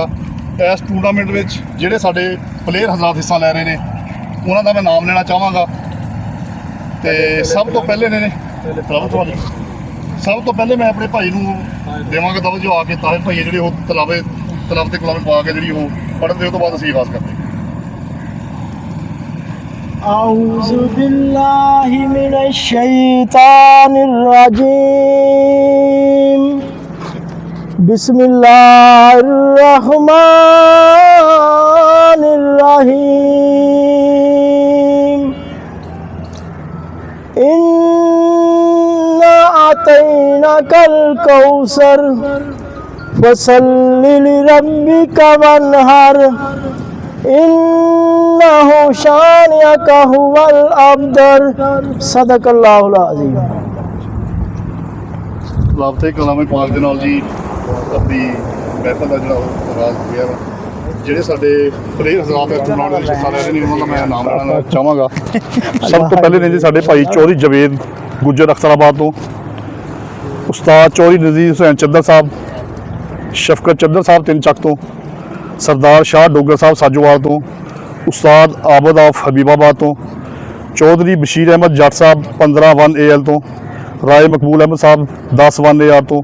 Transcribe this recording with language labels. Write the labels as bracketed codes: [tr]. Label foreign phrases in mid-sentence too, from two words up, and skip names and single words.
[pa] ਇਸ ਟੂਰਨਾਮੈਂਟ ਵਿੱਚ ਜਿਹੜੇ ਸਾਡੇ ਪਲੇਅਰ ਹਜ਼ਰਾਤ ਹਿੱਸਾ ਲੈ ਰਹੇ ਨੇ ਉਹਨਾਂ ਦਾ ਮੈਂ ਨਾਮ ਲੈਣਾ ਚਾਹਾਂਗਾ। ਤੇ ਸਭ ਤੋਂ ਪਹਿਲੇ ਮੈਂ ਆਪਣੇ ਭਾਈ ਨੂੰ ਦੇਵਾਂਗਾ ਦਵਲ ਜੋ ਆ ਕੇ ਤਾਹਿਰ ਭਾਈ ਜਿਹੜੇ ਉਹ ਤਲਾਬ ਤੇ ਗੁਲਾਮ ਪਾ ਕੇ ਜਿਹੜੀ ਉਹ ਪੜ੍ਹਨ ਦੇ ਉਹ ਤੋਂ ਬਾਅਦ ਅਸੀਂ ਆਗਾਜ਼ ਕਰਦੇ। [ar] أعوذ بالله من الشيطان الرجيم بسم الله الرحمن الرحيم إنا أعطيناك الكوثر فصل لربك وانحر إنه شانئك هو الأبتر صدق الله العظيم। [pa] ਲਾਬਤੇ ਕਲਾਮੇ ਪਾਕ ਦੇ ਨਾਲ ਜੀ ਆਪਣੀ ਮਹਿਫਲ ਦਾ ਜਿਹੜਾ ਉਹ ਆਗਾਜ਼ ਹੋ ਗਿਆ ਵਾ। ਜਿਹੜੇ ਸਾਡੇ ਪਲੇਅਰ ਹਜ਼ਰਾਤ ਇਸ ਟੂਰਨਾਮੈਂਟ ਵਿੱਚ ਹਿੱਸਾ ਲੈ ਰਹੇ ਨੇ ਉਹਨਾਂ ਦਾ ਮੈਂ ਨਾਮ ਲੈਣਾ ਚਾਹਾਂਗਾ। ਸਭ ਤੋਂ ਪਹਿਲੇ ਨੇ ਜੀ ਸਾਡੇ ਭਾਈ ਚੌਧਰੀ ਜਵੇਦ ਗੁੱਜਰ ਅਖਤਰਾਬਾਦ ਤੋਂ, ਉਸਤਾਦ ਚੌਧਰੀ ਨਜ਼ੀਰ ਹੁਸੈਨ ਚੱਦਰ ਸਾਹਿਬ, ਸ਼ਫਕਤ ਚੱਦਰ ਸਾਹਿਬ ਤਿੰਨ ਚੱਕ ਤੋਂ, ਸਰਦਾਰ ਸ਼ਾਹ ਡੋਗਰ ਸਾਹਿਬ ਸਾਜੋਵਾਲ ਤੋਂ, ਉਸਤਾਦ ਆਬਦ ਆਫ ਹਬੀਬਾਬਾਦ ਤੋਂ, ਚੌਧਰੀ ਬਸ਼ੀਰ ਅਹਿਮਦ ਜੱਟ ਸਾਹਿਬ 15 1 AL ਤੋਂ, ਰਾਏ ਮਕਬੂਲ ਅਹਿਮਦ ਸਾਹਿਬ 10 1 AR ਤੋਂ।